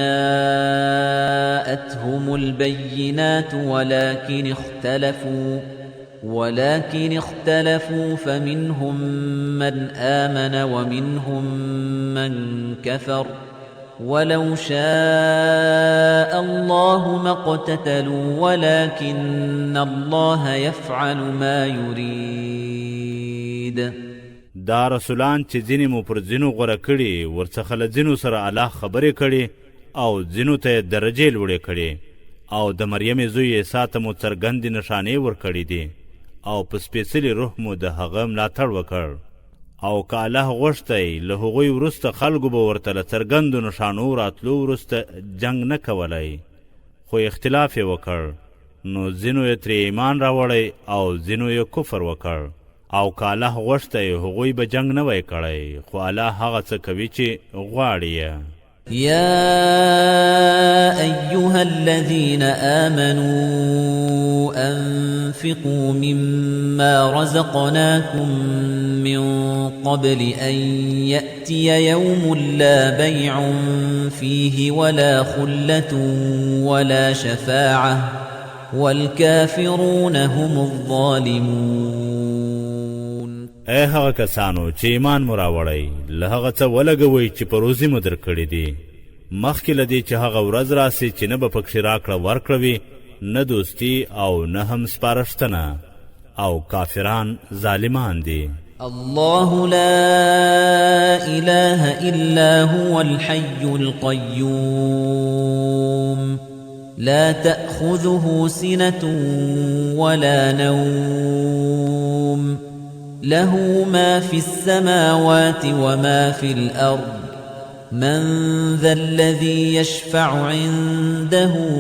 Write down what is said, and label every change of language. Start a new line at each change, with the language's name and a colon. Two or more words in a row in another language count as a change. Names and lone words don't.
Arabic: جاءتهم البينات ولكن اختلفوا فمنهم من آمن ومنهم من كفر ولو شاء الله ما اقتتلوا ولكن الله يفعل ما يريد.
Pashto: دا رسولان چې ځینې مو پر ځینو غوره کړي ورڅخه له ځینو سره الله خبرې کړي او ځینو ته درجې لوړې کړي او د مریم زوی عیسی ته مو څرګندې نښانې ورکړي دي او په سپېڅلي روح مو د هغه ملاتړ وکړ او که الله غوښتی له هغوی وروسته خلکو به ورته له څرګندو نښانو راتلو وروسته جنګ نه کولی، خو اختلاف یې وکړ نو ځینو یې ترې ایمان راوړی او ځینو یې کفر وکړ او که الله غوښتی هغوی به جنګ نه وی کړی، خو الله هغه څه کوي چې غواړي یې.
Arabic: يا أيها الذين آمنوا أنفقوا مما رزقناكم من قبل أن يأتي يوم لا بيع فيه ولا خلة ولا شفاعة والكافرون هم الظالمون.
Pashto: ای هغه کسانو چې ایمان مو راوړی له هغه څه ولګوئ چې په روزي مو درکړي دي مخکې له دې چې هغه ورځ راسي چې نه به پکښې راکړه ورکړه وي نه دوستي او نه هم سپارښتنه او کافران ظالمان دي.
Arabic: الله لا إله إلا هو الحي القيوم لا تأخذه سنة ولا نوم له ما في السماوات وما في الأرض من ذا الذي يشفع عنده